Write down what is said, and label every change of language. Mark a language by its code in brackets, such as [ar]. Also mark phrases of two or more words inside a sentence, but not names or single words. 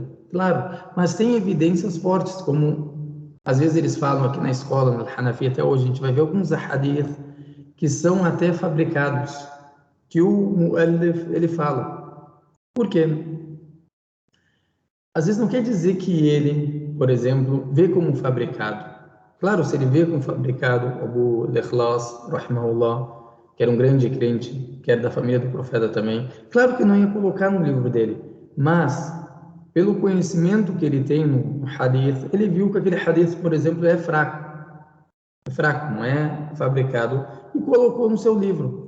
[pt] Claro, mas tem evidências fortes, como às vezes eles falam aqui na escola, no Hanafi, até hoje, a gente vai ver alguns hadith que são até fabricados, que o mu'allif, ele fala. Por quê? Às vezes não quer dizer que ele, por exemplo, vê como fabricado. Claro, se ele vê como fabricado, Abu al-Ikhlas, rahimahullah, que era um grande crente, que era da família do profeta também, claro que não ia colocar no livro dele, mas pelo conhecimento que ele tem no hadith, ele viu que aquele hadith, por exemplo, é fraco, não é fabricado, e colocou no seu livro.